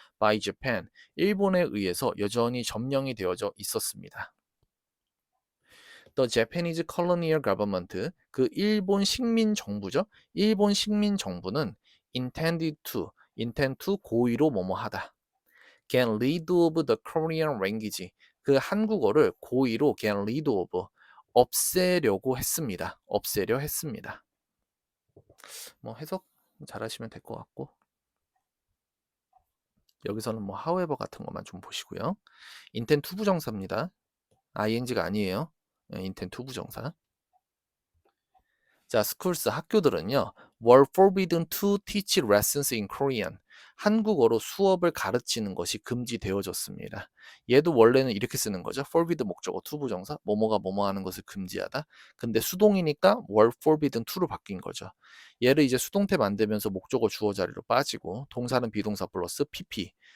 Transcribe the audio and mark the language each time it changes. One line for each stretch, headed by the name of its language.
English: by Japan,
Korean: 일본에 의해서 여전히 점령이 되어져 있었습니다.
English: The Japanese Colonial Government,
Korean: 그 일본 식민 정부죠. 일본 식민 정부는 intend to 고의로 뭐뭐하다.
English: get rid of the Korean language,
Korean: 그 한국어를 고의로
English: get rid of,
Korean: 없애려고 했습니다. 없애려 했습니다. 뭐 해석 잘하시면 될 것 같고, 여기서는 뭐 however 같은 것만 좀 보시고요. intend to 부정사입니다. ing가 아니에요.
English: intend to 부정사. 자, schools,
Korean: 학교들은요,
English: were forbidden to teach lessons in Korean.
Korean: 한국어로 수업을 가르치는 것이 금지되어졌습니다. 얘도 원래는 이렇게 쓰는 거죠. forbid 목적어 to 부정사, 뭐뭐가 뭐뭐 하는 것을 금지하다. 근데 수동이니까
English: were forbidden to
Korean: 로 바뀐 거죠. 얘를 이제 수동태 만들면서 목적어 주어 자리로 빠지고 동사는 비동사 플러스 pp.